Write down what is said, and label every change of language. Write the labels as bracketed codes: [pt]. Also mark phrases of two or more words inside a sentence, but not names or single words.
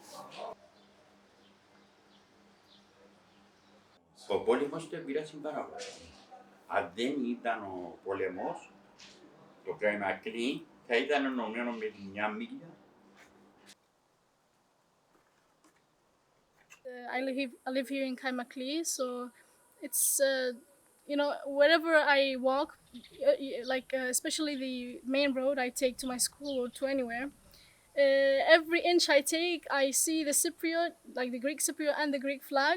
[el] Ο πόλεμος το επηρεάζει πάρα πολύ. Αν δεν ήταν ο πόλεμος, το Καϊμακλή θα ήταν ενωμένο με τη μια μίλια. [en] I live here in Kaimakli, so it's wherever I walk, especially the main road I take to my school or to anywhere. Every inch I take, I see the Cypriot, like the Greek Cypriot and the Greek flag.